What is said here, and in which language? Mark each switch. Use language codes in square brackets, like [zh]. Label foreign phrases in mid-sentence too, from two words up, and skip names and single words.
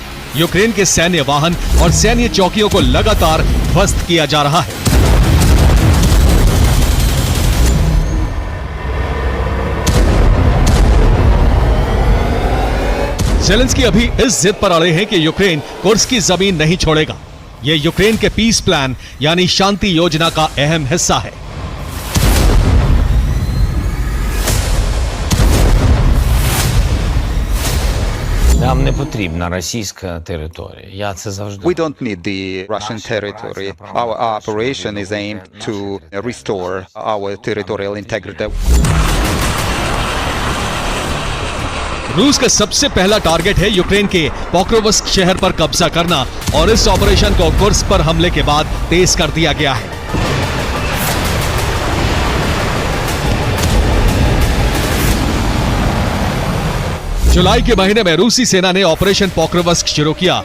[hi] यूक्रेन के सैन्य वाहन और सैन्य चौकियों को लगातार ध्वस्त किया जा रहा है। जेलेंस्की अभी इस जिद पर अड़े हैं कि यूक्रेन कुर्स्क की जमीन नहीं छोड़ेगा। ये यूक्रेन के [en] peace plan [hi] यानी शांति योजना का अहम हिस्सा है। [uk] Нам не потрібна російська територія. Я це завжди. [en] We don't need the Russian territory. Our operation is aimed to restore our territorial integrity. [hi] रूस का सबसे पहला टारगेट है यूक्रेन के पोक्रोवस्क शहर पर कब्जा करना और इस ऑपरेशन को कुर्स्क पर हमले के बाद तेज कर दिया गया है। जुलाई के महीने में रूसी सेना ने ऑपरेशन पोक्रोवस्क शुरू किया।